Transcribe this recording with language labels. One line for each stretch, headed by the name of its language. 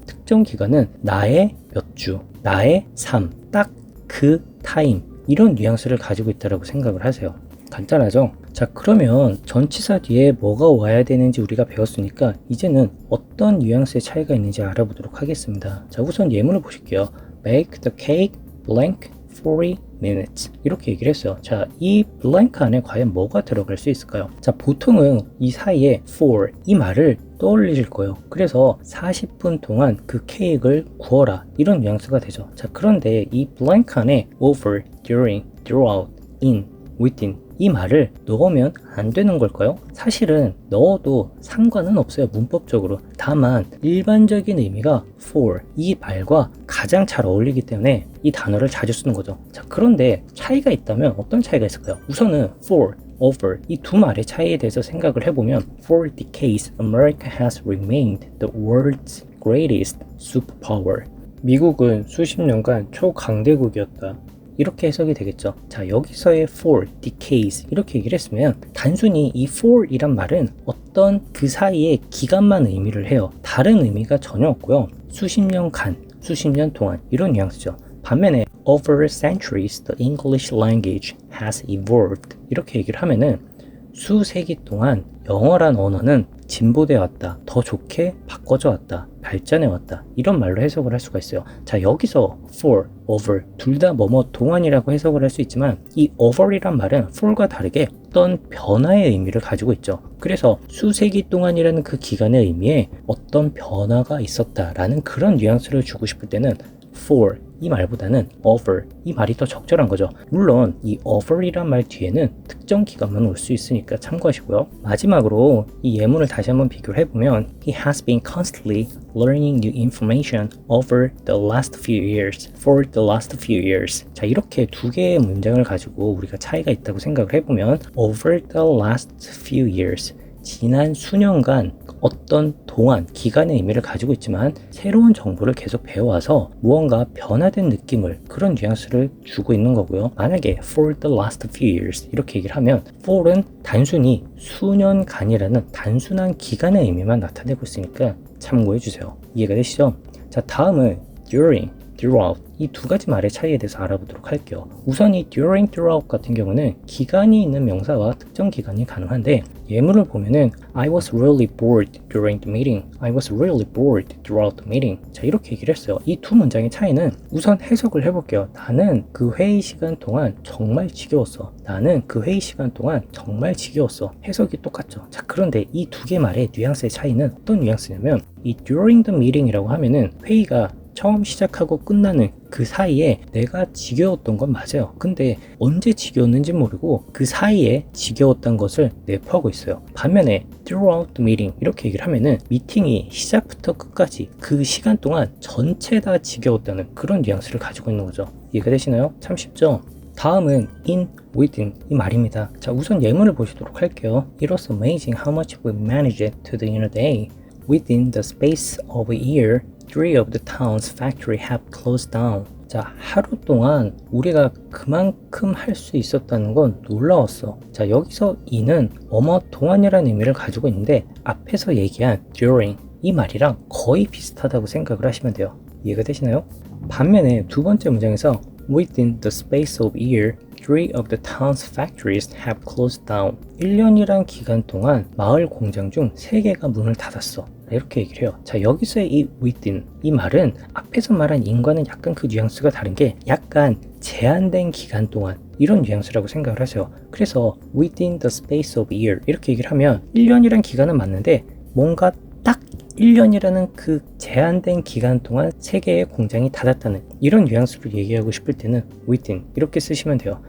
Korean: 특정 기간은 나의 몇 주, 나의 삶, 딱 그 타임 이런 뉘앙스를 가지고 있다고 생각을 하세요. 간단하죠? 자, 그러면 전치사 뒤에 뭐가 와야 되는지 우리가 배웠으니까 이제는 어떤 뉘앙스의 차이가 있는지 알아보도록 하겠습니다. 자, 우선 예문을 보실게요.
English: Bake the cake blank 40 minutes
Korean: 이렇게 얘기를 했어요. 자, 이 blank 안에 과연 뭐가 들어갈 수 있을까요? 자, 보통은 이 사이에 for 이 말을 떠올리실 거예요. 그래서 40분 동안 그 케이크를 구워라 이런 뉘앙스가 되죠. 자, 그런데 이 blank 안에 over, during, throughout, in, within 이 말을 넣으면 안 되는 걸까요? 사실은 넣어도 상관은 없어요. 문법적으로. 다만 일반적인 의미가 for 이 말과 가장 잘 어울리기 때문에 이 단어를 자주 쓰는 거죠. 자, 그런데 차이가 있다면 어떤 차이가 있을까요? 우선은 for, over 이 두 말의 차이에 대해서 생각을 해보면
English: For decades, America has remained the world's greatest superpower.
Korean: 미국은 수십 년간 초강대국이었다. 이렇게 해석이 되겠죠. 자, 여기서의 for, decades 이렇게 얘기를 했으면 단순히 이 for 이란 말은 어떤 그 사이의 기간만 의미를 해요. 다른 의미가 전혀 없고요. 수십 년간, 수십 년 동안 이런 뉘앙스죠. 반면에
English: over centuries the English language has evolved
Korean: 이렇게 얘기를 하면은 수세기 동안 영어란 언어는 진보되어 왔다. 더 좋게 바꿔져 왔다. 발전해 왔다. 이런 말로 해석을 할 수가 있어요. 자, 여기서 for, over 둘 다 뭐뭐 동안이라고 해석을 할 수 있지만 이 over이란 말은 for과 다르게 어떤 변화의 의미를 가지고 있죠. 그래서 수세기 동안이라는 그 기간의 의미에 어떤 변화가 있었다라는 그런 뉘앙스를 주고 싶을 때는 for 이 말보다는 over 이 말이 더 적절한 거죠. 물론 이 over이란 말 뒤에는 특정 기간만 올 수 있으니까 참고하시고요. 마지막으로 이 예문을 다시 한번 비교를 해보면
English: He has been constantly learning new information over the last few years. For the last few years.
Korean: 자, 이렇게 두 개의 문장을 가지고 우리가 차이가 있다고 생각을 해보면
English: over the last few years
Korean: 지난 수년간 어떤 동안, 기간의 의미를 가지고 있지만 새로운 정보를 계속 배워와서 무언가 변화된 느낌을 그런 뉘앙스를 주고 있는 거고요. 만약에
English: for the last few years
Korean: 이렇게 얘기를 하면 for은 단순히 수년간이라는 단순한 기간의 의미만 나타내고 있으니까 참고해 주세요. 이해가 되시죠? 자, 다음은 during, throughout 이 두 가지 말의 차이에 대해서 알아보도록 할게요. 우선 이 during, throughout 같은 경우는 기간이 있는 명사와 특정 기간이 가능한데 예문을 보면은
English: I was really bored during the meeting. I was really bored throughout the meeting.
Korean: 자, 이렇게 얘기를 했어요. 이 두 문장의 차이는 우선 해석을 해볼게요. 나는 그 회의 시간 동안 정말 지겨웠어. 나는 그 회의 시간 동안 정말 지겨웠어. 해석이 똑같죠. 자, 그런데 이 두 개 말의 뉘앙스의 차이는 어떤 뉘앙스냐면 이
English: during the meeting
Korean: 이라고 하면은 회의가 처음 시작하고 끝나는 그 사이에 내가 지겨웠던 건 맞아요. 근데 언제 지겨웠는지 모르고 그 사이에 지겨웠던 것을 내포하고 있어요. 반면에
English: throughout the meeting
Korean: 이렇게 얘기를 하면은 미팅이 시작부터 끝까지 그 시간 동안 전체 다 지겨웠다는 그런 뉘앙스를 가지고 있는 거죠. 이해가 되시나요? 참 쉽죠? 다음은 in, within 이 말입니다. 자, 우선 예문을 보시도록 할게요.
English: It was amazing how much we managed to do in a day. Within the space of a year, 3 of the town's factory have closed down.
Korean: 자, 하루 동안 우리가 그만큼 할 수 있었다는 건 놀라웠어. 자, 여기서 in은 뭐뭐 동안이라는 의미를 가지고 있는데 앞에서 얘기한 during 이 말이랑 거의 비슷하다고 생각을 하시면 돼요. 이해가 되시나요? 반면에 두 번째 문장에서
English: Within the space of a year, 3 of the town's factories have closed down.
Korean: 1년이란 기간 동안 마을 공장 중 3개가 문을 닫았어. 이렇게 얘기를 해요. 자, 여기서의 이 within 이 말은 앞에서 말한 in과는 약간 그 뉘앙스가 다른 게 약간 제한된 기간 동안 이런 뉘앙스라고 생각을 하세요. 그래서
English: within the space of a year
Korean: 이렇게 얘기를 하면 1년이란 기간은 맞는데 뭔가 딱 1년이라는 그 제한된 기간 동안 3개의 공장이 닫았다는 이런 뉘앙스로 얘기하고 싶을 때는 within 이렇게 쓰시면 돼요.